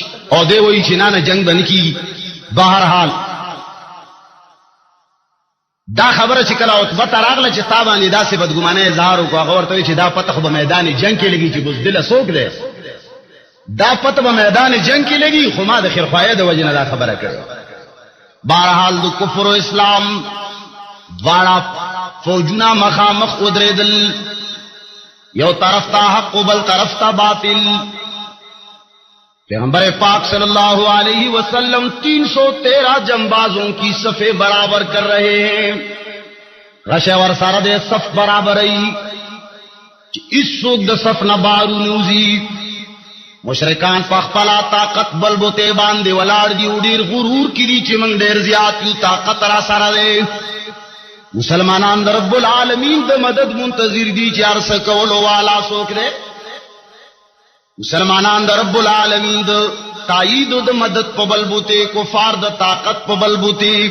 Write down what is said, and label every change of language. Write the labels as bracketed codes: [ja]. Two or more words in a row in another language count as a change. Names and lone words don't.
[ps] او دی وایي چې نه جنګ به نه کېږي. بهرحال دا خبره چې کله عتبه ته راغله چې تا باندې داسې بدګمانۍ اظهار وکړو، هغه ورته وایي چې دا پته خو به میدان جنګ کې لګي چې بزدله څوک دی، دا پته به میدان جنګ کې لګي، خو ما د خیرخواهۍ د وجې نه دا خبره کړې. بهرحال د کفر و اسلام دواړه فوجونه مخامخ ودرېدل، یو طرف ته حق و بل طرف ته باطل. [ur] پیغمبر پاک صلی اللہ علیہ وسلم 313 جنبازوں کی صفیں برابر کر رہے ہیں. [ps] غشه ور سره د صف برابرۍ چې هیڅوک د صف نه بارو نوزي مشرکان په خپل طاقت بل بوته باندې ولاړ دي ډیر غرور کړي چې موږ ډیر زیات یو طاقت را سره دی مسلمانان د رب العالمین د مدد منتظر دي چې ارس کولو والا څوک دی مسلمانان د رب العالمین د تایید د مدد په بل بوته کفار د طاقت په بل بوته